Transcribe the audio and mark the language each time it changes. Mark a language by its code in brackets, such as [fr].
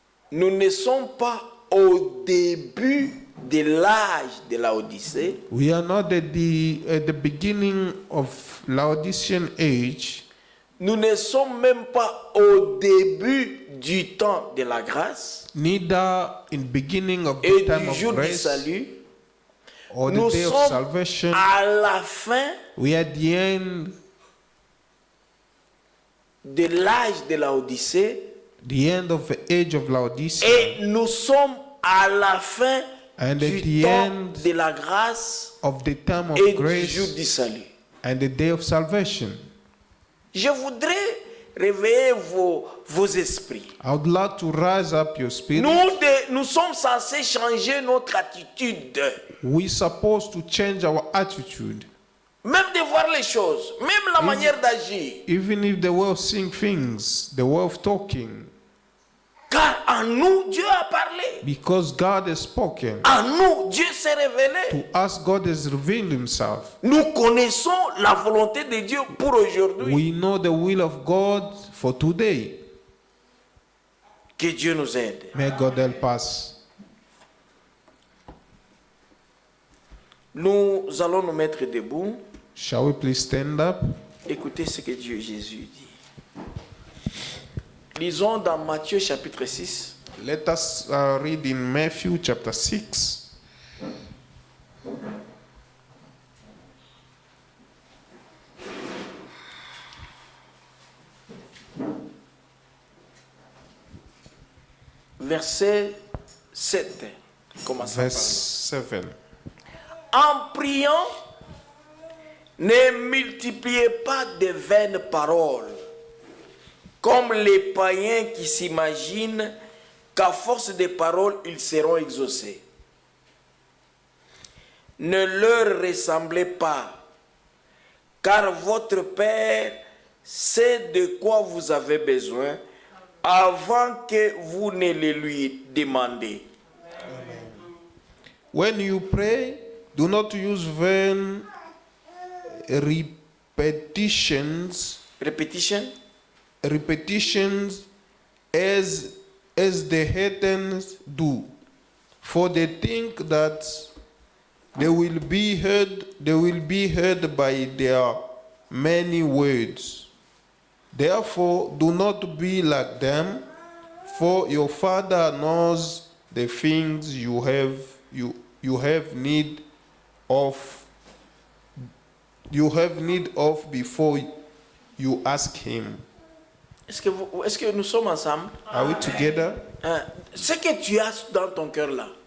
[fr] Nous ne sommes pas au début de l'âge de la Odyssée. [en] We are not at the beginning of Laodicean age. [fr] Nous ne sommes même pas au début du temps de la grâce [en] Neither in beginning of [fr] et [en] the time [fr] du [en] of [fr] jour du [en] grace [fr] salut. [en] or the [fr] Nous [en] day of [fr] sommes [en] salvation. [fr] à la fin [en] We are at the end, [fr] de l'âge de la Odyssée [en] the end of the age of Laodicea, [fr] et nous sommes à la fin [en] and at [fr] du [en] the [fr] temps [en] end [fr] de la grâce [en] of the time of [fr] et du jour [en] grace [fr] du salut. [en] and the day of salvation. [fr] Je voudrais réveiller vos esprits. [en] I would like to rise up your spirit. [fr] Nous sommes censés changer notre attitude, [en] We're supposed to change our attitude. [fr] même de voir les choses, même la manière d'agir. [en] Even if the way of seeing things, the way of talking, [fr] Car en nous, Dieu a parlé. [en] because God has spoken. [fr] En nous, Dieu s'est révélé. [en] To us, God has revealed Himself. [fr] Nous connaissons la volonté de Dieu pour aujourd'hui. [en] We know the will of God for today. [fr] Que Dieu nous aide. [en] May God help us. [fr] Nous allons nous mettre debout. [en] Shall we please stand up? [fr] Écoutez ce que Dieu Jésus dit. Lisons dans Matthieu chapitre 6. [en] Let us read in Matthew chapter 6. [fr] Verset 7. Commençons par là. [en] Verse 7. [fr] En priant, ne multipliez pas de vaines paroles, comme les païens qui s'imaginent qu'à force de paroles, ils seront exaucés. Ne leur ressemblez pas, car votre Père sait de quoi vous avez besoin avant que vous ne le lui demandiez. [en] When you pray, do not use vain repetitions as the heathens do, for they think that they will be heard by their many words. Therefore, do not be like them, for your Father knows the things you have need of. You have need of before you ask Him. [fr] Est-ce que nous sommes ensemble? [en] Are we together? [fr] Ce que tu as dans ton cœur là,